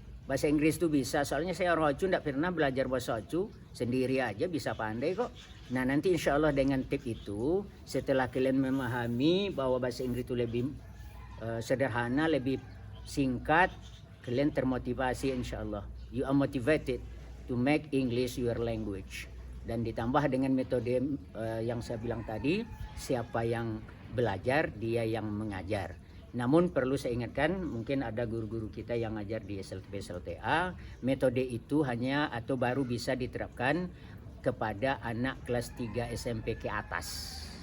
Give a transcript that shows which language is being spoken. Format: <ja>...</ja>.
<id>Bahasa Inggris itu bisa, soalnya saya orang Ocu nggak pernah belajar bahasa Ocu, sendiri aja bisa pandai kok. Nah nanti insya Allah dengan tip itu, setelah kalian memahami bahwa bahasa Inggris itu lebih sederhana, lebih singkat, kalian termotivasi insya Allah.</id> <en>You are motivated to make English your language.</en> <id>Dan ditambah dengan metode yang saya bilang tadi, siapa yang belajar, dia yang mengajar. Namun perlu saya ingatkan, mungkin ada guru-guru kita yang ngajar di SLTA, metode itu hanya atau baru bisa diterapkan kepada anak kelas 3 SMP ke atas.</id>